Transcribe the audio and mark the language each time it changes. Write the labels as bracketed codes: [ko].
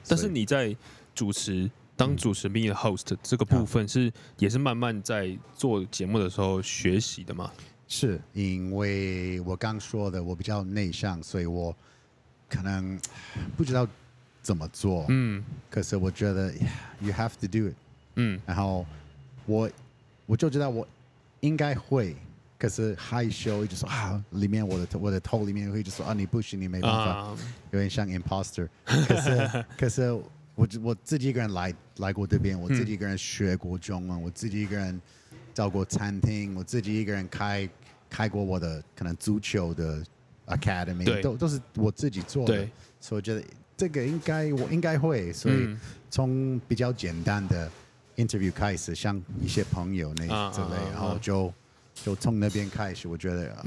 [zh] 但是你在当主持并且 host 这个部分也是慢慢在做节目的时候学习的吗？是因为我刚说的，我比较内向，所以我可能不知道怎么做。可是我觉得 [en] ，You have to do it。 [zh] 然后我就知道我应该会。可是害羞，就说里面我的头里面会就说你不行，你没办法，有点像 imposter。可是我自己一个人来过这边，我自己一个人学过中文，我自己一个人照过餐厅，我自己一个人开过我的可能足球的 academy，都是我自己做的，所以我觉得这个我应该会，所以从比较简单的 interview 开始，像一些朋友之类，然后就从那边开始，我觉得